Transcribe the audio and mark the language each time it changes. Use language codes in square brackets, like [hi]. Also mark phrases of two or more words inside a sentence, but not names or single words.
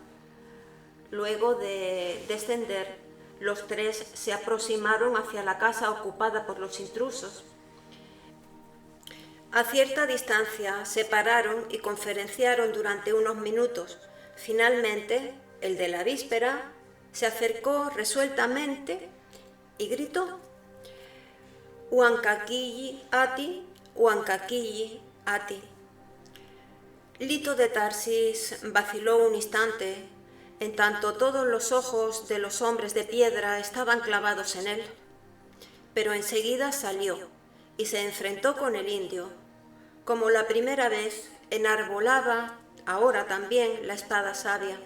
[es] Luego de descender, los 3 se aproximaron hacia la casa ocupada por los intrusos. A cierta distancia se pararon y conferenciaron durante unos minutos. Finalmente, el de la víspera se acercó resueltamente y gritó: [qu] «Huancaquilli ati, Huancaquilli ati». [es] Lito de Tarsis vaciló un instante, en tanto todos los ojos de los hombres de piedra estaban clavados en él. Pero enseguida salió y se enfrentó con el indio. Como la primera vez, enarbolaba ahora también la espada sabia.